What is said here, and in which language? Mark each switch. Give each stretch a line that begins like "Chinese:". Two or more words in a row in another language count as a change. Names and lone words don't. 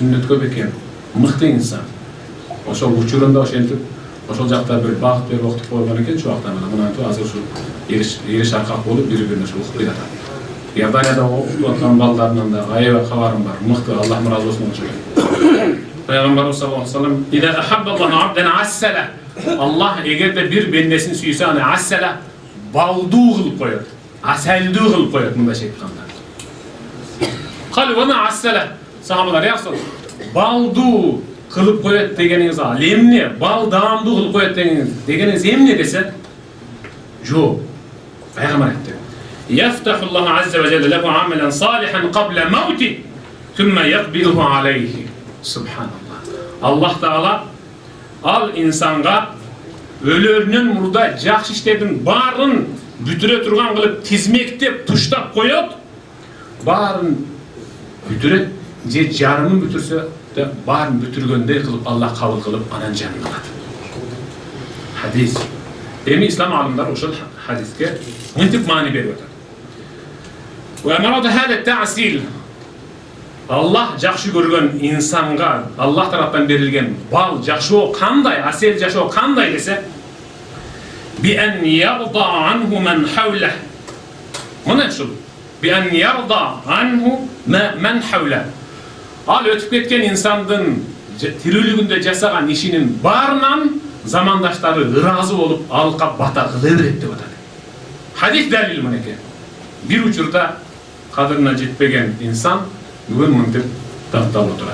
Kyrgyz: Сүннөткө бекем, мыкты инсан. Ошол учурунда ошентип ошол жакта бир багыт берип окутуп койгон экен чубактан. Мына азыр ушу эри аркак болуп бири-бирине окутуп жатат. Иорданияда окуп аткан балдарынан да аябай кабарым бар. Мыкты, Аллах ыраазы болсун ошого. Пайгамбарыбыз
Arabic: صلى الله عليه وسلم "إذا أحب الله عبدا عسله".
Kyrgyz: Аллах эгерде бир бендесин сүйсө, аны ассала балдуу кылып коет. Асалдуу кылып коет, мындайча айтканда.
Arabic: قالوا وما عسله? Сахабалар ясыл.
Kyrgyz: Балдуу кылып коет дегениңиз ал эмне? Бал даамдуу кылып коет дегениңиз эмне десе? Жок. Пайгамбар айтты.
Arabic: يفتح الله عز وجل له عملا صالحا قبل موته ثم يقبله عليه.
Kyrgyz: Subhanallah.
Arabic: الله تعالى الإنسان
Kyrgyz: өлөрүнүн мурда жакшы иштердин баарын бүтүрө турган кылып тизмектеп туштап коет. Баарын бүтүрөт, же жарымын бүтүрсө да баарын бүтүргөндөй кылып Аллах кабыл кылып анан жанына алат. Хадис. Эми ислам алымдары ошол хадиске мынтип маани берип атат.
Arabic: وما مراد هذا التعسيل.
Kyrgyz: Аллах жакшы көргөн инсанга Аллах тараптан берилген бал жашоо кандай, асел жашоо кандай десе,
Arabic: بأن يرضى عنه من حوله. Мына ушул بأن يرضى عنه من حوله.
Kyrgyz: Ал өтүп кеткен инсандын тирүүлүгүндө жасаган ишинин баарынан замандаштары ыраазы болуп алка бата кыла берет деп атат. Хадис далил мынеке. Бир учурда кадырына жетпеген инсан бүгүн мынтип тапталып отурат.